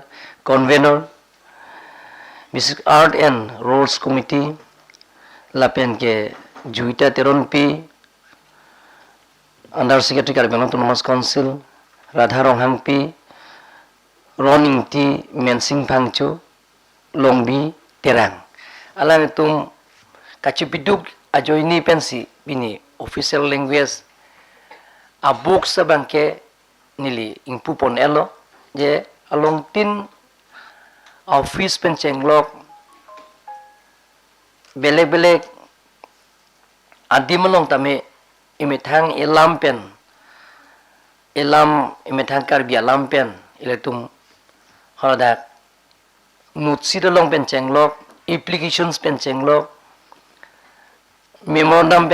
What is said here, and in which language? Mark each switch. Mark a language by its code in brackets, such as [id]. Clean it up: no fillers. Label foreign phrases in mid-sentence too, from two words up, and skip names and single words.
[mjw] convener Basic Art and Roles Committee lapen ke juita teron pi [en] under secretary [mjw] Karbi autonomous council Radha Ronghang pi Roning ti mensing pangchu longbi terang alang tum kachipiduk ajoini pensi bini [en] official language [mjw] abuk sabangke nili ingpupon elo je along tin office pencenglok belek adimalong tame imithang ilam imithang Karbi alam pen iletum hada nutsi long pencenglok applications pencenglok memorandum